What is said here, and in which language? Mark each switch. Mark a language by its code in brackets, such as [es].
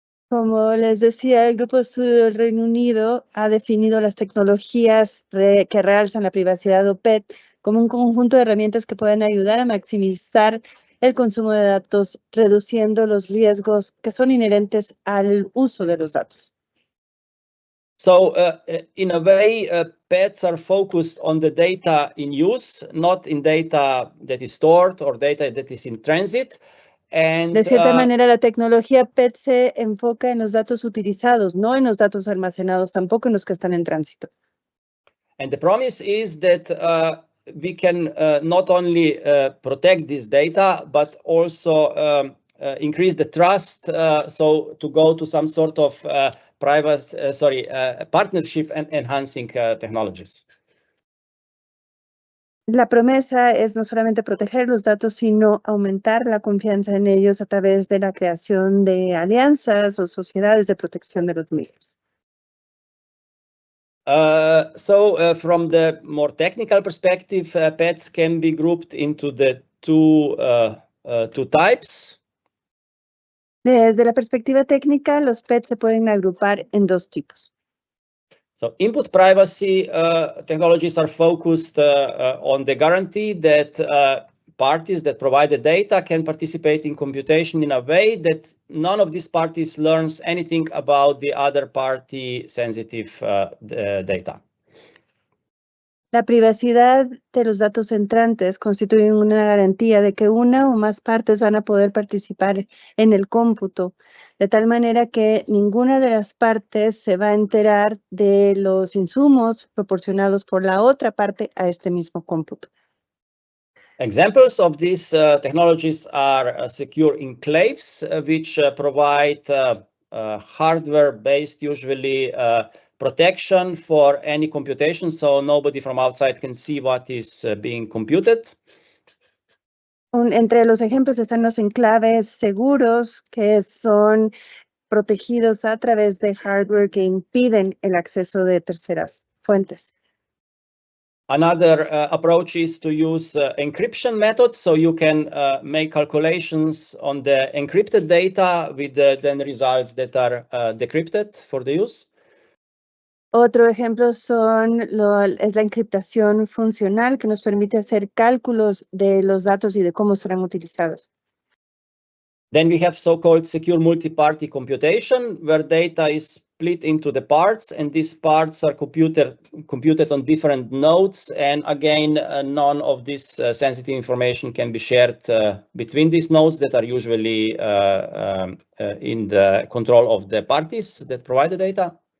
[es] Como les decía, el Grupo de Estudio del Reino Unido ha definido las tecnologías que realzan la privacidad o PET como un conjunto de herramientas que pueden ayudar a maximizar el consumo de datos, reduciendo los riesgos que son inherentes al uso de los datos. [en] So, in a way, pets are focused on the data in use, not in data that is stored or data that is in transit. And, [es] de cierta manera, la tecnología PET se enfoca en los datos utilizados, no en los datos almacenados, tampoco en los que están en tránsito. [en] And the promise is that we can not only protect this data, but also increase the trust. So to go to some sort of partnership and enhancing technologies. [es] La promesa es no solamente proteger los datos, sino aumentar la confianza en ellos a través de la creación de alianzas o sociedades de protección de los mismos. [en] From the more technical perspective, pets can be grouped into the two types. [es] Desde la perspectiva técnica, los PET se pueden agrupar en dos tipos. [en] So input privacy technologies are focused on the guarantee that parties that provide the data can participate in computation in a way that none of these parties learns anything about the other party sensitive data. [es] La privacidad de los datos entrantes constituye una garantía de que una o más partes van a poder participar en el cómputo, de tal manera que ninguna de las partes se va a enterar de los insumos proporcionados por la otra parte a este mismo cómputo. [en] Examples of these technologies are secure enclaves, which provide hardware-based, usually protection for any computation, so nobody from outside can see what is being computed. [es] Entre los ejemplos están los enclaves seguros, que son protegidos a través de hardware que impiden el acceso de terceras fuentes. [en] Another approach is to use encryption methods, so you can make calculations on the encrypted data with then results that are decrypted for the use. [es] Otro ejemplo es la encriptación funcional, que nos permite hacer cálculos de los datos y de cómo serán utilizados. [en] Then we have so-called secure multi-party computation, where data is split into the parts, and these parts are computed on different nodes. And again, none of this sensitive information can be shared between these nodes that are usually in the control of the parties that provide the data.